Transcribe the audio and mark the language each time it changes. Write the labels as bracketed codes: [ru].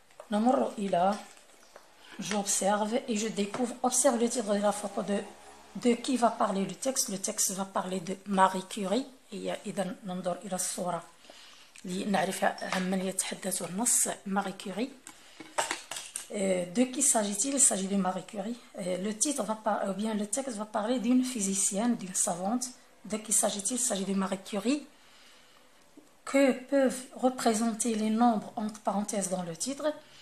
[ar] نمر إلى [fr] j'observe et je découvre. Observe le titre de la photo de qui va parler le texte. Le texte va parler de Marie Curie. [ar] إذا ننظر إلى الصورة لنعرف عن من يتحدث النص. Marie Curie. [fr] De qui s'agit-il? Il s'agit de Marie Curie. Le titre ou bien le texte va parler d'une physicienne, d'une savante. De qui s'agit-il? Il s'agit de Marie Curie. Que peuvent représenter les nombres entre parenthèses dans le titre?